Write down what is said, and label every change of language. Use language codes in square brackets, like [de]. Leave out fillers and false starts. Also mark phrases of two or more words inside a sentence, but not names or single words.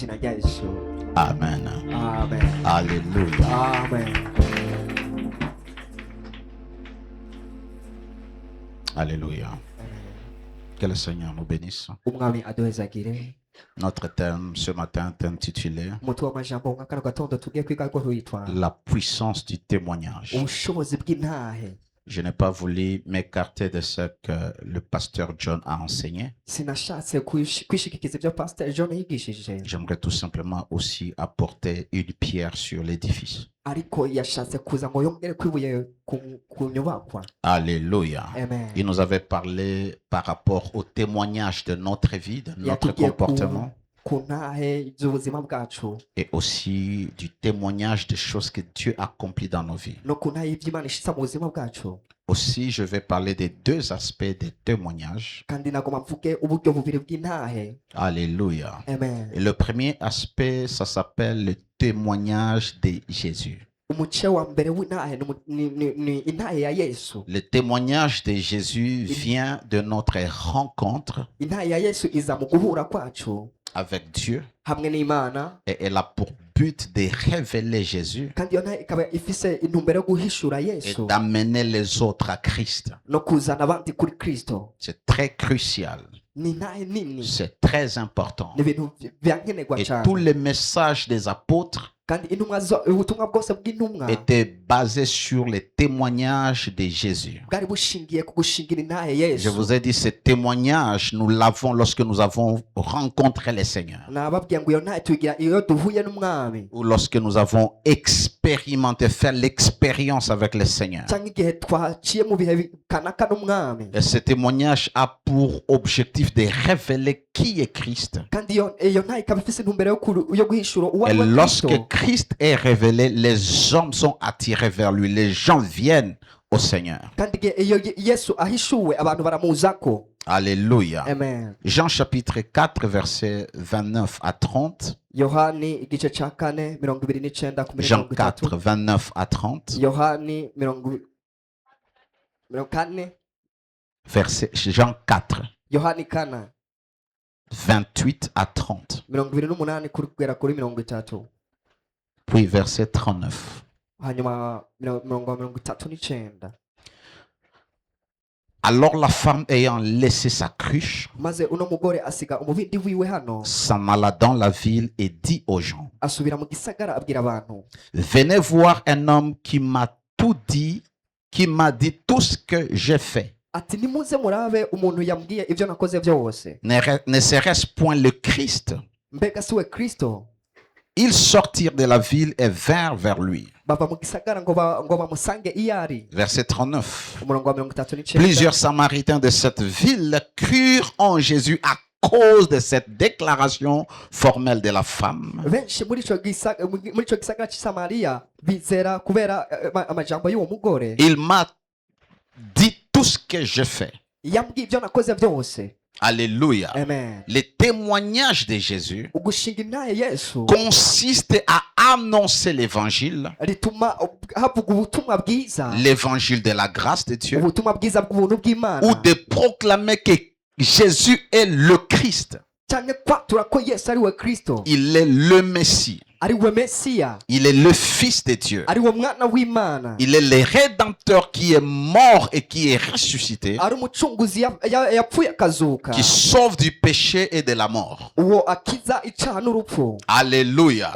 [fr] Amen. Amen. Alléluia. Amen. Alléluia. Que le Seigneur nous bénisse. [rn] Umwami aduhezagire. [fr] Notre thème ce matin est intitulé [rn] Umutwe w'amajambo nka kano gatondo tugiye kwiga ko witwa [fr] La puissance du témoignage. [rn] ubushobozi bw'intahe. [fr] Je n'ai pas voulu m'écarter de ce que le pasteur John a enseigné. [rn] Sinashatse kwishikikiza ibyo Pastor John yigishije, [fr] J'aimerais tout simplement aussi apporter une pierre sur l'édifice. [rn] ariko yashatse kuza ngo yongere kwibuye ku nyubakwa. [fr] Alléluia. Amen. Il nous avait parlé par rapport au témoignage de notre vie, de notre [rn] Yatubwiye [fr] comportement [rn] ku ntahe z'ubuzima bwacu [fr] et aussi du témoignage des choses que Dieu accomplit dans nos vies. [rn] no ku ntahe y'Imana ishitsa mu buzima bwacu. [fr] Aussi, je vais parler des deux aspects des témoignages. [rn] Kandi nagomba mvuge uburyo bubiri bw'intahe. [fr] Alléluia. Amen. Et le premier aspect, ça s'appelle le témoignage de Jésus. [rn] Umuce wa mbere w'intahe ni intahe ya Yesu. [fr] Le témoignage de Jésus vient de notre rencontre [rn] Intahe ya Yesu iza mu guhura kwacu [fr] avec Dieu [rn] hamwe n'Imana, [fr] et elle a pour but de révéler Jésus [rn] kandi iyo ntahe ikaba ifise intumbero yo guhishura [fr] et [rn] Yesu [fr] d'amener les autres à Christ. [rn] no kuzana abandi kuri Kristo. [fr] C'est très crucial, [rn] Ni intahe nini, [fr] c'est très important. [rn] ni ibintu byankenerwa [fr] Et [rn] cyane. [fr] tous les messages des apôtres [rn] Kandi ubutumwa bwose bw'intumwa [fr] étaient basés sur les témoignages de Jésus. [rn] bwari bushingiye ku gushingira intahe [fr] Je [rn] Yesu. [fr] vous ai dit, ce témoignage, nous l'avons lorsque nous avons rencontré le Seigneur [rn] Nababwiye ngo iyo ntahe tuyigira iyo duhuye n'umwami, [fr] ou lorsque nous avons expérimenté, fait l'expérience avec le Seigneur. [rn] cyangwa igihe twaciye mu bihe kanaka n'umwami. [fr] Et ce témoignage a pour objectif de révéler qui est Christ. [rn] Kandi iyo ntahe ikaba ifise intumbero yo guhishura uwo [fr] Et [rn] ari we [fr] lorsque [rn] Kristo. [fr] Christ est révélé, les hommes sont attirés vers lui. Les gens viennent au Seigneur. [rn] Kandi igihe iyo Yesu ahishuwe abantu baramuzako. [fr] Alléluia. Amen. Jean chapitre 4, versets 29 à 30. [rn] Yohani igice ca 4 29 ku [fr] Jean 4, 30. 29 à 30. [rn] Yohani 4 [fr] Verset, Jean 4, [rn] Yohani 4 [fr] 28 à 30. [rn] 28 kugera kuri 30. [fr] Puis verset 39. [rn] Hanyuma 39. [fr] Alors la femme ayant laissé sa cruche, [rn] Maze uno mugore asiga umubindi wiwe hano, [fr] s'en alla dans la ville et dit aux gens, [rn] asubira mu gisagara abwira abantu, [fr] venez voir un homme qui m'a tout dit, qui m'a dit tout ce que j'ai fait. [rn] ati nimuze murabe umuntu yambwiye ivyo nakoze byose. [fr] Ne serait-ce point le Christ? [rn] Mbega siwe Kristo? [fr] Ils sortirent de la ville et vinrent vers lui. [rn] Bava mu gisagara ngo bamusange iyari. [fr] Verset 39. [rn] Umurongo wa 39. [fr] Plusieurs Samaritains de cette ville crurent en Jésus à cause de cette déclaration formelle de la femme. [rn] Benshi muri ico gisagara cy'i Samariya bizera kubera amajambo y'uwo mugore. [fr] Il m'a dit tout ce que j'ai fait. [rn] Yambwiye ivyo nakoze byose. [fr] Alléluia. Amen. Le témoignage de Jésus [rn] Ugushinga intahe Yesu [fr] consiste à annoncer l'évangile, [rn] rituma havuga ubutumwa bwiza, [fr] l'évangile de la grâce de Dieu, [rn] ubutumwa bwiza bw'ubuntu bw'Imana, [fr] ou de proclamer que Jésus est le Christ. [rn] cyane kwatura ko Yesu ari we Kristo, [fr] Il est le Messie. Il est le Fils de Dieu. Il est le Rédempteur qui est mort et qui est ressuscité, qui sauve du péché et de la mort. Alléluia.